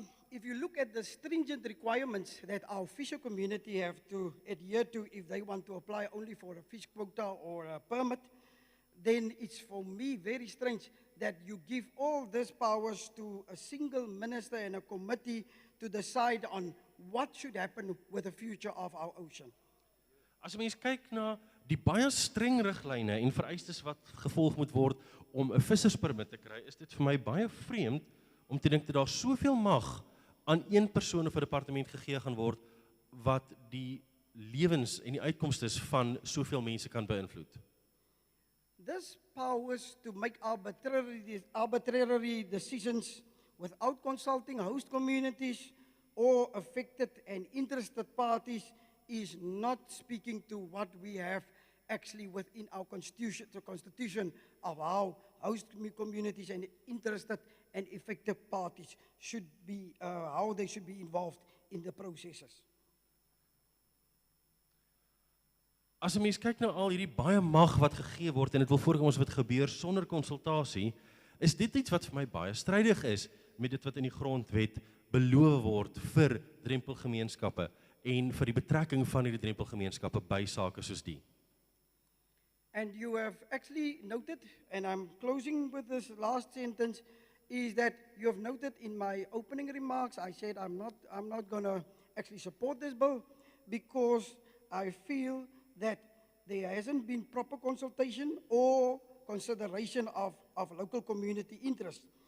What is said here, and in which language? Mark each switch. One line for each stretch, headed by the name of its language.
English: If you look at the stringent requirements that our fisher community have to adhere to if they want to apply only for a fish quota or a permit, then it's for me very strange that you give all these powers to a single minister and a committee to decide on what should happen with the future of our ocean.
Afrikaans: As mens kyk na die baie streng riglyne en vereistes wat gevolg moet word om 'n visserspermit te kry, is dit vir my baie vreemd om te dink dat daar soveel mag aan een persoon of 'n departement gegee gaan word wat die lewens en die uitkomstes van soveel mense kan beïnvloed.
English: This powers to make arbitrary decisions without consulting host communities or affected and interested parties is not speaking to what we have actually within our constitution, the constitution of how host communities and interested and affected parties should be, how they should be involved in the processes.
Afrikaans: As 'n mens kyk na al hierdie baie mag wat gegee word en dit wil voorkom ons wat gebeur sonder konsultasie, is dit iets wat vir my baie strydig is met dit wat in die grondwet beloof word vir drempelgemeenskappe en vir die betrekking van hierdie drempelgemeenskappe by sake soos die.
English: And you have actually noted, and I'm closing with this last sentence, is that you have noted in my opening remarks, I said I'm not going to actually support this bill because I feel that there hasn't been proper consultation or consideration of local community interest.